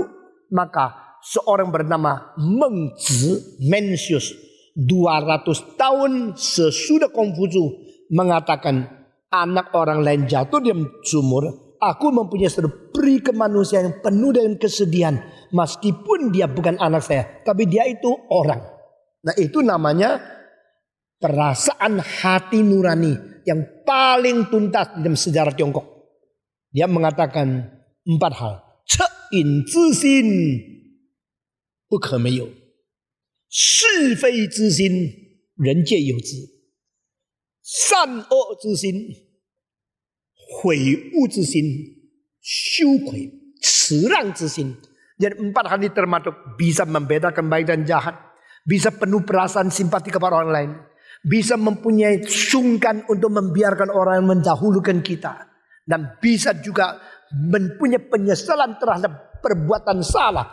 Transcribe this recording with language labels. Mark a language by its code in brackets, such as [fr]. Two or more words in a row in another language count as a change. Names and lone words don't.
[id] Maka seorang bernama Meng Zi Mencius 200 tahun sesudah Kongfucu mengatakan anak orang lain jatuh di sumur, aku mempunyai satu peri kemanusiaan yang penuh dengan kesedihan. Meskipun dia bukan anak saya, tapi dia itu orang. Nah, itu namanya perasaan hati nurani yang paling tuntas dalam sejarah Tiongkok. Dia mengatakan 4 hal. [zh] 恻隐之心不可没有，是非之心人皆有之，善恶之心、悔悟之心、羞愧、慈让之心. [id] Jadi 4 hal ini termasuk bisa membedakan baik dan jahat, bisa penuh perasaan simpati kepada orang lain, bisa mempunyai sungkan untuk membiarkan orang yang mendahulukan kita, dan bisa juga mempunyai penyesalan terhadap perbuatan salah.